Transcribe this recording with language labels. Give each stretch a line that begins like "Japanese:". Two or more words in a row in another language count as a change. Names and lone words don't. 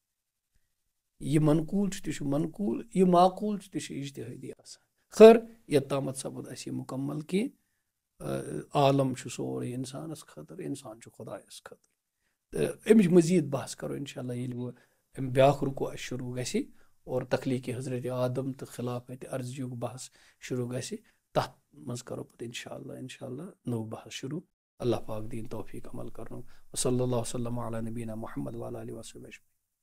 Kashmiri: یہِ منقوٗل چھُ تہِ چھُ منقوٗل یہِ معقوٗل چھُ تہِ چھُ اِجتِہٲدی آسان خٲر یوٚت تامَتھ سپُد اَسہِ یہِ مُکمل کہِ عالم چھُ سورُے اِنسانَس خٲطرٕ اِنسان چھُ خۄدایَس خٲطرٕ تہٕ اَمِچ مٔزیٖد بحث کَرو
Arabic: اِنشاء اللہ
Kashmiri: ییٚلہِ وۄنۍ اَمہِ بیٛاکھ رُکو اَسہِ شروٗع گژھِ اور تخلیٖقِ حضرت آدم تہٕ خلافت عرضیُک بحث شروٗع گژھِ تَتھ منٛز کَرو پَتہٕ
Arabic: اِنشاء اللہ
Kashmiri: نوٚو بحث شروٗع اللہ پاک دِیِن توفیٖق عمل کَرنُک
Arabic: وصلی اللہ وسلم علی نبینا محمد وعلی آلہ وصحبہ اجمعین